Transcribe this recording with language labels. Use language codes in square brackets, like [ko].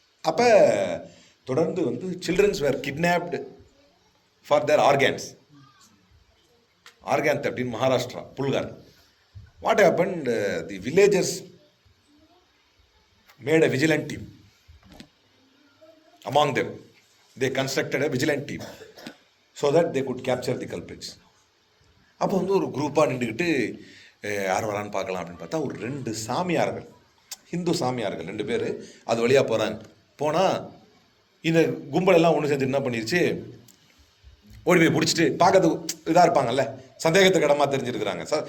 [ta] அப்போ தொடர்ந்து வந்து [en] Childrens were kidnapped for their organs. Organ theft in Maharashtra, Pulgar. What happened? The villagers made a vigilant team. Among them, they constructed a vigilant team so that they could capture the culprits. [ta] அப்போ வந்து ஒரு குரூப்பாக நின்றுக்கிட்டு யார் வரான்னு பார்க்கலாம் அப்படின்னு பார்த்தா ஒரு 2 சாமியார்கள், ஹிந்து சாமியார்கள் 2 பேர் அது வழியாக போகிறாங்க. போனால் இந்த கும்பலெல்லாம் ஒன்று சேர்ந்து என்ன பண்ணிருச்சு, ஓடி போய் பிடிச்சிட்டு பார்க்கறது இதாக இருப்பாங்கல்ல, சந்தேகத்துக்கு இடமா தெரிஞ்சிருக்கிறாங்க.